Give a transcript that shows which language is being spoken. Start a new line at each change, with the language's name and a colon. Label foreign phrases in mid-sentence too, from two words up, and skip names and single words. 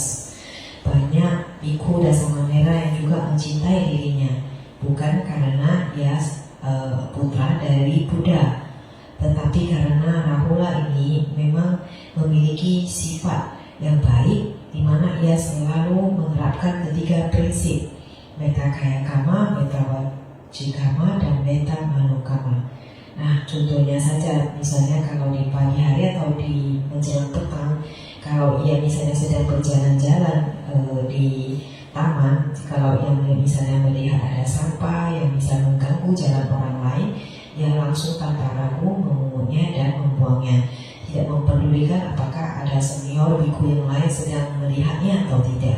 Indonesian: Banyak bhikkhu dan samanera yang juga mencintai dirinya, bukan karena ia putra dari Buddha, tetapi karena Rahula ini memang memiliki sifat yang baik, di mana ia selalu menerapkan ketiga prinsip,
Pali: metta kaya kama, metta wajikama,
Indonesian: dan
Pali: metta manokama.
Indonesian: Nah, contohnya saja, misalnya kalau di pagi hari atau di menjelang petang, kalau ia misalnya sedang berjalan-jalan di taman, kalau ia misalnya melihat ada sampah yang bisa mengganggu jalan orang lain, ia langsung tanpa ragu memungutnya dan membuangnya, tidak memperdulikan apakah ada senior biku yang lain sedang melihatnya atau tidak.